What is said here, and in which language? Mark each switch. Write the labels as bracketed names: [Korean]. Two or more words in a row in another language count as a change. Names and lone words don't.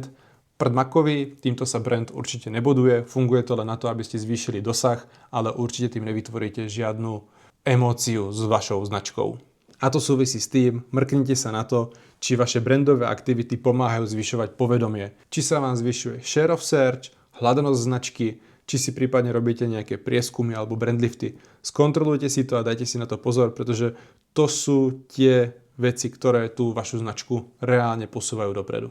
[Slovak] Prdmakový, týmto sa brand určite nebuduje, funguje to len na to, aby ste zvýšili dosah, ale určite tým nevytvoríte žiadnu emóciu s vašou značkou. A to súvisí s tým, mrknite sa na to, či vaše brandové aktivity pomáhajú zvyšovať povedomie. Či sa vám zvyšuje [English] share of search, [Slovak] hľadanosť značky, či si prípadne robíte nejaké prieskumy alebo brandlifty. Skontrolujte si to a dajte si na to pozor, pretože to sú tie veci, ktoré tú vašu značku reálne posúvajú dopredu.